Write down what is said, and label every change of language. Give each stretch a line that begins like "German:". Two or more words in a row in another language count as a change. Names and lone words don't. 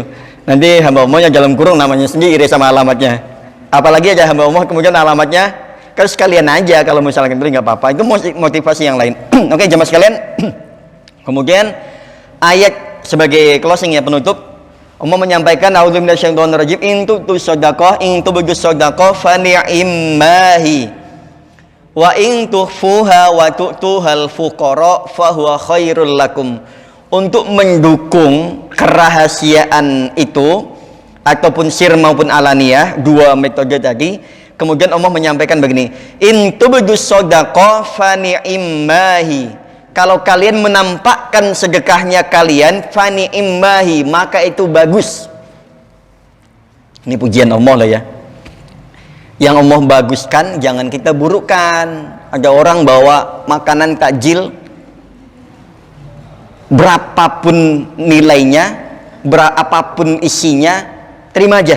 Indonesian: Nanti hamba Allahnya dalam kurung namanya sendiri sama alamatnya. Apalagi aja hamba Allah kemudian alamatnya, kalau sekalian aja kalau misalkan itu nggak apa-apa. Itu motivasi yang lain. Oke, jamaah sekalian. Kemudian ayat sebagai closing ya, penutup. Allah menyampaikan
Arabic: أعوذ من الشيطان الرجيم, إن تؤتوا صدقة إن تبدوا صدقة فنعما هي وإن تخفوها وتؤتوها الفقراء فهو خير لكم.
Indonesian: Untuk mendukung kerahasiaan itu ataupun sir maupun alaniyah, dua metode tadi, Kemudian Allah menyampaikan begini,
Arabic: إن تبدوا الصدقات فنعما هي.
Indonesian: Kalau kalian menampakkan sedekahnya kalian,
Arabic: فنعما هي,
Indonesian: maka itu bagus. Ini pujian Allah lah ya. Yang Allah baguskan jangan kita burukkan. Ada orang bawa makanan takjil, berapapun nilainya, berapapun isinya, terima aja.